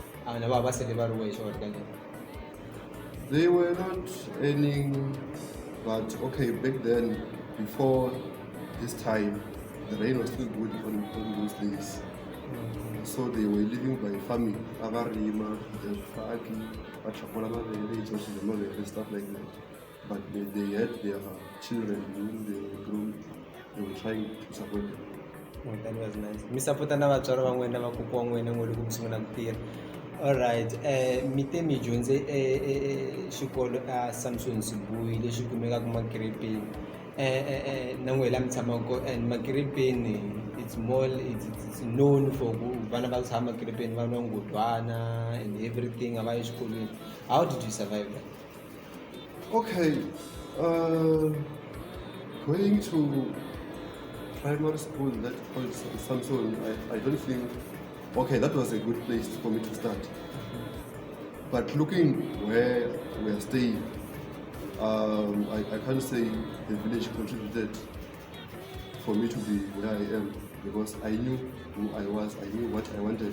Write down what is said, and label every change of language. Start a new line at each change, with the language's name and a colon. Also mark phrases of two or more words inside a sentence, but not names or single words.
English: they were not earning, but okay, back then, before this time, the rain was still good on those days. So they were living by farming, agarima, the faki, stuff like that. But they had their children when they were grown. They were trying to support them. Oh, that was nice.
Tsonga: Mi support na vatswari va n'wina vakokwa wa n'wina n'we loko mi sungula ku tirha. Alright, mi te mi dyondze xikolo a Samson Subui lexi kumekaka Makrepeni. Na n'we la mi tshamaka kona
English: and Makrepeni it's known for
Tsonga: vana va tshama Makrepeni va nwa ngudwana
English: and everything
Tsonga: a va yi xikolweni.
English: How did you survive that? Okay, going to primary school that called Samson, I don't think, okay, that was a good place for me to start. But looking where we are staying, I can't say the village contributed for me to be where I am, because I knew who I was, I knew what I wanted.